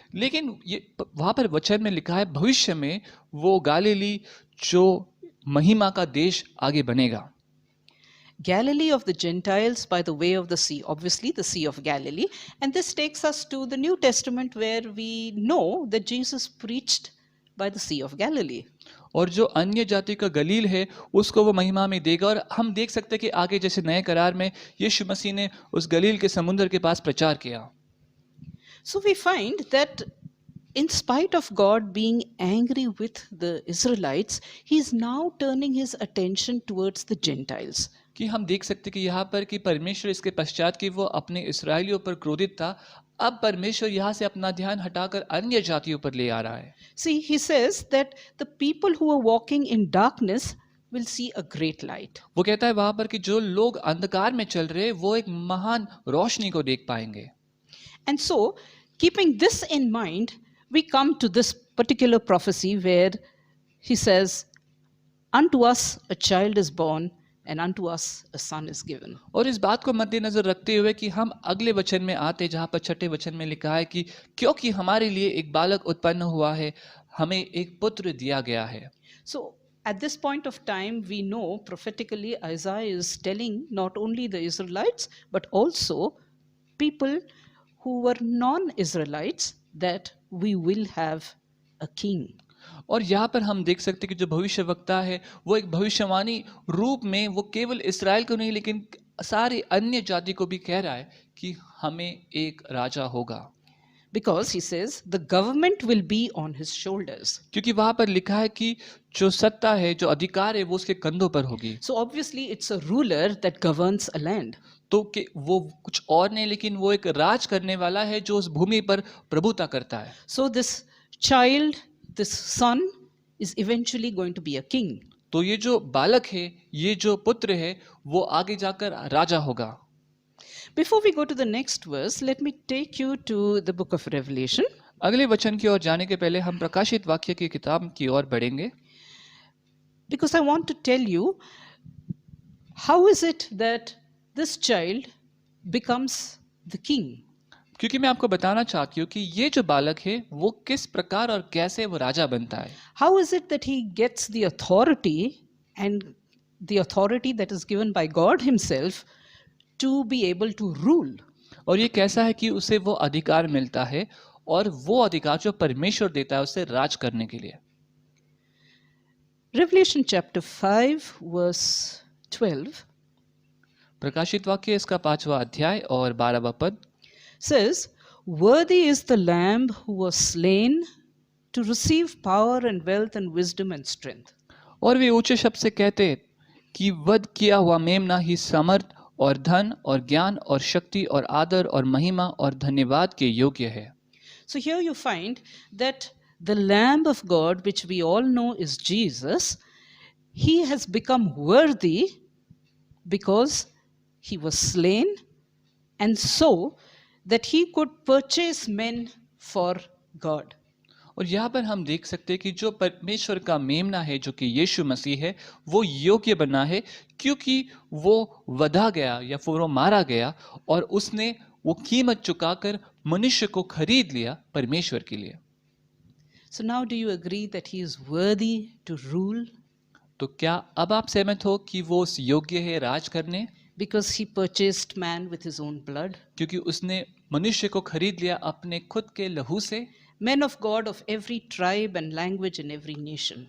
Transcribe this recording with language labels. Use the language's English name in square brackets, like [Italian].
[Hindi] लेकिन ये वहाँ पर वचन में लिखा है भविष्य में वो गालीली जो महिमा का देश आगे बनेगा। [English] Galilee of the Gentiles by the way of the sea, obviously the Sea of Galilee. And this takes us to the New Testament where we know that Jesus preached by the Sea of Galilee. [Hindi] और जो अन्य जाति का गलील है उसको वो महिमा में देगा। और हम देख सकते हैं कि आगे जैसे नए करार में यीशु मसीह ने उस गलील के समुद्र के पास प्रचार किया। [English] So we find that in spite of God being angry with the Israelites, he is now turning his attention towards the Gentiles. [Hindi] कि हम देख सकते हैं कि यहाँ पर कि परमेश्वर इसके पश्चात कि वो अपने इस्राएलियों पर क्रोधित था, अब परमेश्वर यहाँ से अपना ध्यान हटाकर अन्य जातियों पर ले आ रहा है। [English] See, he says that the people who are walking in darkness will see a great light. [Hindi] वो कहता है वहाँ पर कि जो लोग अंधकार में चल रहे वो एक महान रोशनी को देख पाएंगे। [English] And so, keeping this in mind, we come to this particular prophecy where he says, "Unto us a child is born, and unto us a son is given. [Hindi] और इस बात को मद्देनजर रखते हुए कि हम अगले वचन में आते जहाँ पर छठे वचन में लिखा है कि क्योंकि हमारे लिए एक बालक उत्पन्न हुआ है, हमें एक पुत्र दिया गया है। [English] So at this point of time, we know prophetically Isaiah is telling not only the Israelites but also people who were non-Israelites that we will have a king. [Hindi] और यहाँ पर हम देख सकते हैं कि जो भविष्यवक्ता है वो एक भविष्यवाणी रूप में वो केवल इस्राएल को नहीं लेकिन सारी अन्य जाति को भी कह रहा है कि हमें एक राजा होगा। [English] Because he says the government will be on his shoulders. [Hindi] क्योंकि वहां पर लिखा है कि जो सत्ता है, जो अधिकार है, वो उसके कंधों पर होगी। [English] So obviously it's a ruler that governs a land. [Hindi] तो कि वो कुछ और नहीं लेकिन वो एक राज करने वाला है जो उस भूमि पर प्रभुता करता है। [English] So this child, this son is eventually going to be a king. [Hindi] तो ये जो बालक है, ये जो पुत्र है, वो आगे जाकर राजा होगा। [English] Before we go to the next verse, let me take you to the book of Revelation. [Hindi] अगले वचन की ओर जाने के पहले हम प्रकाशित वाक्य की किताब की ओर बढ़ेंगे, [English] Because I want to tell you how is it that this child becomes the king. [Hindi] क्योंकि मैं आपको बताना चाहती हूँ कि ये जो बालक है वो किस प्रकार और कैसे वो राजा बनता है। [English] How is it that he gets the authority and the authority that is given by God himself to be able to rule. [Hindi] और ये कैसा है कि उसे वो अधिकार मिलता है और वो अधिकार जो परमेश्वर देता है उसे राज करने के लिए। [English] Revelation chapter 5 verse 12 [Hindi] प्रकाशित वाक्य इसका 5वां अध्याय और 12वां पद [English] says, "Worthy is the Lamb who was slain to receive power and wealth and wisdom and strength." [Hindi] और वे ऊंचे शब्द से कहते कि वध किया हुआ मेमना ही समर्थ और धन और ज्ञान और शक्ति और आदर और महिमा और धन्यवाद के योग्य है। [English] So here you find that the Lamb of God, which we all know is Jesus, he has become worthy because he was slain, and so that he could purchase men for God. [Hindi] और यहाँ पर हम देख सकते हैं कि जो परमेश्वर का मेमना है जो कि यीशु मसीह है वो योग्य बना है क्योंकि वो वधा गया या फिर वो मारा गया और उसने वो कीमत चुकाकर मनुष्य को खरीद लिया परमेश्वर के लिए। [English] So now do you agree that he is worthy to rule? [Hindi] तो क्या अब आप सहमत हो कि वो उस योग्य है राज करने? [English] Because he purchased man with his own blood. [Hindi] क्योंकि उसने मनुष्य को खरीद लिया अपने खुद के लहू से। [English] Men of God of every tribe and language and every nation.